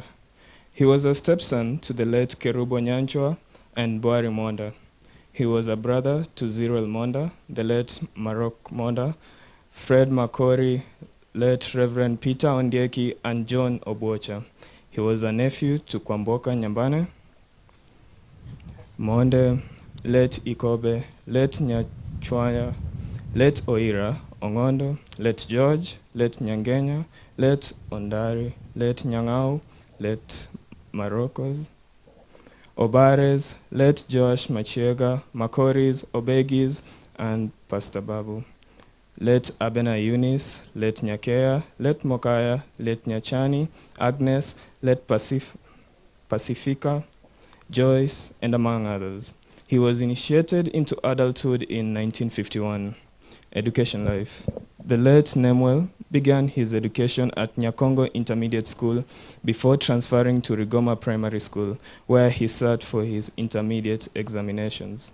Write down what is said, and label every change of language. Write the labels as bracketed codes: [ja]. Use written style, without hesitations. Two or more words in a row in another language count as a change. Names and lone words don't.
[en] He was a stepson to the late Kerubo Nyanchwa and Boari Monda. He was a brother to Zirel Monda, the late Marok Monda, Fred Makori, late Reverend Peter Ondieki, and John Obocha. He was a nephew to Kwamboka Nyambane, Monde, late Ikobe, late Nyachwanya, late Oira, Ongondo, late George, late Nyangenya, late Ondari, late Nyangau, late Marocos, Obares, late Josh Machiega, Makoris, Obegis, and Pastor Babu. Late Abena Eunice, late Nyakea, late Mokaya, late Nyachani, Agnes, late Pacifica, Joyce, and among others. He was initiated into adulthood in 1951. Education life. The late Nemuel began his education at Nyakongo Intermediate School before transferring to Rigoma Primary School, where he sat for his intermediate examinations.